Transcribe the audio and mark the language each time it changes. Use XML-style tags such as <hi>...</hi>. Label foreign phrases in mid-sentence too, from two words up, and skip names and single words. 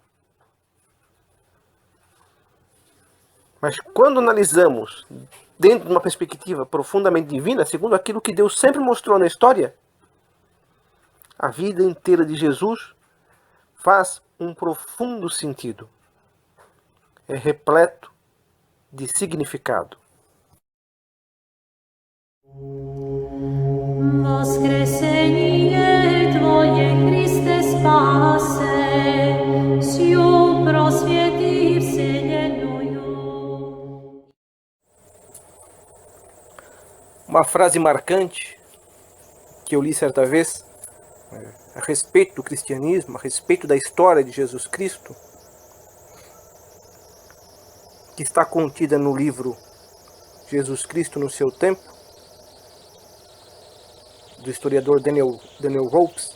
<pt>Mas quando analisamos dentro de uma perspectiva profundamente divina, segundo aquilo que Deus sempre mostrou na história, a vida inteira de Jesus faz um profundo sentido. É repleto de significado.</pt> <cu>Воскресение Твое, Христе, спасе, сию просвети вселенную.</cu> <pt>Uma frase marcante que eu li certa vez a respeito do cristianismo, a respeito da história de Jesus Cristo, que está contida no livro Jesus Cristo no seu tempo, do historiador Daniel Ropes.</pt>